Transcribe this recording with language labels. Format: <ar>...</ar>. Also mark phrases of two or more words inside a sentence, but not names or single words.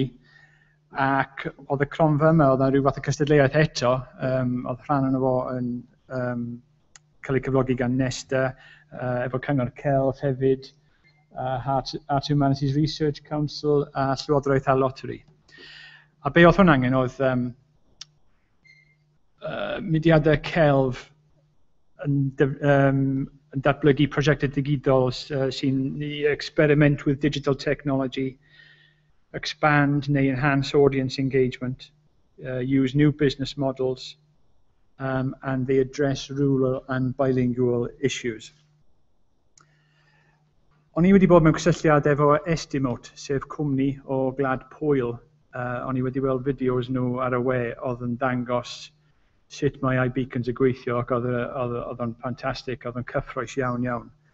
<cy>Ac oedd y cronfa yma, oedd yna rhyw fath o cystadleuaeth eto, oedd rhan yno fo yn cael ei cyflogi gan Nesta, efo Cyngor Celf hefyd, Art Humanities Research Council a Llywodraeth a Lottery. A be oedd hwn angen oedd mudiadau celf yn datblygu prosiectau digidol sy'n</cy> <en>experiment with digital technology, expand neu enhance audience engagement, use new business models, and they address rural and bilingual issues.</en> <cy>O'n i wedi bod mewn cysylltiad efo Estimote, sef cwmni o Glad Pwyl. O'n i wedi weld fideos nhw ar y we oedd yn dangos sut mae iBeacons yn gweithio ac oedd o'n ffantastig, oedd o'n cyffroes iawn iawn.</cy>